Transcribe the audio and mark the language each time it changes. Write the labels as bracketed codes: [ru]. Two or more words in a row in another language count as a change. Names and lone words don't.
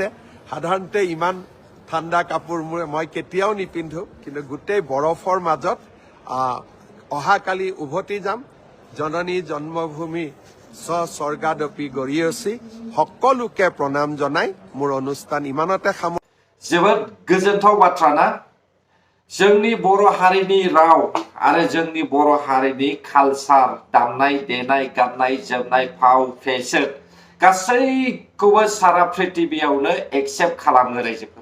[as] সাধাৰণতে ইমান ঠাণ্ডা কাপোৰ মই কেতিয়াও নিপিন্ধো, কিন্তু গোটেই বৰফৰ মাজত অহাকালি উভতি যাম। [sa] জননী জন্মভূমি স্বৰ্গাদপি গৰিয়সী, [as] সকলোকে প্ৰণাম জনাই মোৰ অনুষ্ঠান ইমানতে [brx] जोबोद गोजोनथाव बाथ्रा ना। जोंनि बर' हारिनि राव आरो जोंनि बर' हारिनि कालचार, दामनाय देनाय, गाननाय जोमनाय, फाव फेशन गासैखौबो सारा पृथिबियावनो एक्सेप्ट खालामो रायजोफोर।